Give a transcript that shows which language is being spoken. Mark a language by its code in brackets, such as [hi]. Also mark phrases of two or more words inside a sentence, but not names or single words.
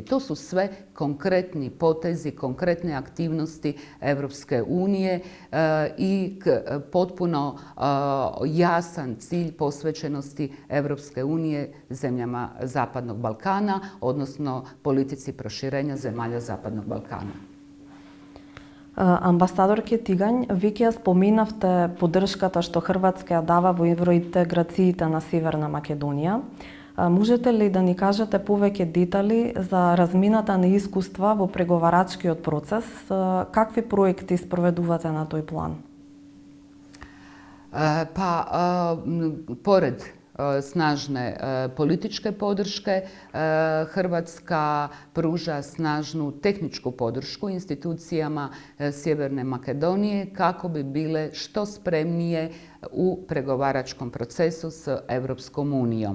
[hr] To su sve konkretni potezi, konkretne aktivnosti Europske unije i potpuno jasan cilj posvećenosti Europske unije zemljama Zapadnog Balkana, odnosno politici proširenja zemalja Zapadnog Balkana. [mk] Амбасадорке Тигањ, веќе ја споминавте поддршката што Хрватска ја дава во евроинтеграциите на Северна Македонија. Можете ли да ни кажете повеќе детали за размината на искуства во преговарачкиот процес? Какви проекти спроведувате на тој план? [hr] Pored snažne političke podrške, Hrvatska pruža snažnu tehničku podršku institucijama Sjeverne Makedonije kako bi bile što spremnije u pregovaračkom procesu s Europskom unijom.